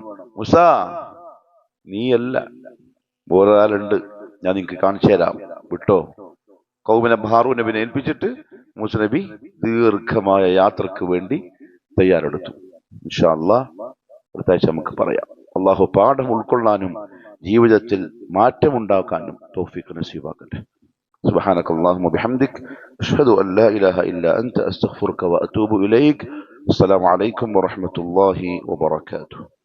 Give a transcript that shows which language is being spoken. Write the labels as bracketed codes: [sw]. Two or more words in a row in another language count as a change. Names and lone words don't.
[ml] മുസാ, നീയല്ല, വേറൊരാളുണ്ട്, ഞാൻ നിനക്ക് കാണിച്ചു തരാം, വിട്ടോ. കൗമിനെ ഹാറൂൻ നബിനെ ഏൽപ്പിച്ചിട്ട് മൂസ നബി ദീർഘമായ യാത്രക്ക് വേണ്ടി തയ്യാറെടുത്തു. [ar] إن شاء الله [ml] അടുത്താഴ്ച നമുക്ക് പറയാം. അള്ളാഹു പാഠം ഉൾക്കൊള്ളാനും ജീവിതത്തിൽ മാറ്റമുണ്ടാക്കാനും തൗഫീഖ് നസീബാക്കട്ടെ. [ar] سبحانك اللهم وبحمدك أشهد أن لا إله إلا أنت أستغفرك وأتوب إليك. السلام عليكم ورحمة الله وبركاته.